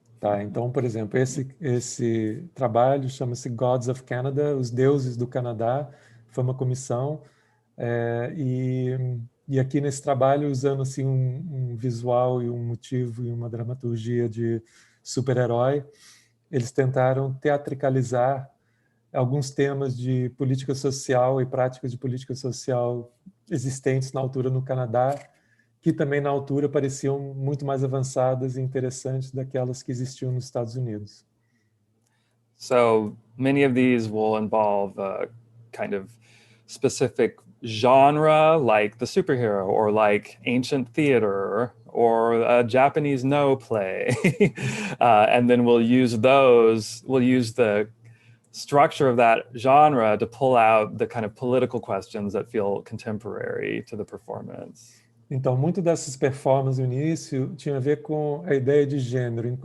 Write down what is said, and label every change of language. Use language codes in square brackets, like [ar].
[pt] Tá, então, por exemplo, esse trabalho chama-se Gods of Canada, Os Deuses do Canadá, foi uma comissão, e aqui nesse trabalho, usando assim, um visual e um motivo e uma dramaturgia de super-herói, eles tentaram teatricalizar alguns temas de política social e práticas de política social existentes na altura no Canadá, que também na altura pareciam muito mais avançadas e interessantes daquelas que existiam nos Estados Unidos. [en] So many of these will involve a kind of specific genre, like the superhero, or like ancient theater, or a Japanese no play. And then we'll use the structure of that genre to pull out the kind of political questions that feel contemporary to the performance. [pt] Então, muito dessas performances no início tinha a ver com a ideia de gênero.